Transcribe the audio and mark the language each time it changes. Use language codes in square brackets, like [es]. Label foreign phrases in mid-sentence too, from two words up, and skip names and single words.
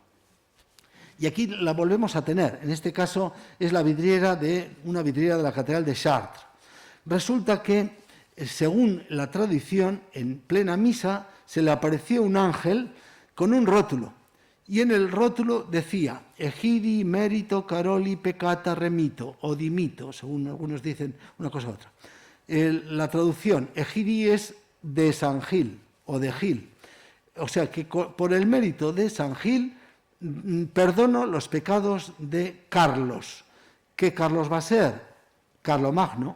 [es] Y aquí la volvemos a tener, en este caso es una vidriera de la Catedral de Chartres. Resulta que, según la tradición, en plena misa se le apareció un ángel con un rótulo, y en el rótulo decía, [la] Egidi, mérito, caroli, peccata, [es] remito, o dimito, según algunos dicen una cosa u otra. La traducción, Egidi es de San Gil, o de Gil. O sea que por el mérito de San Gil, perdono los pecados de Carlos. ¿Qué Carlos va a ser? Carlomagno.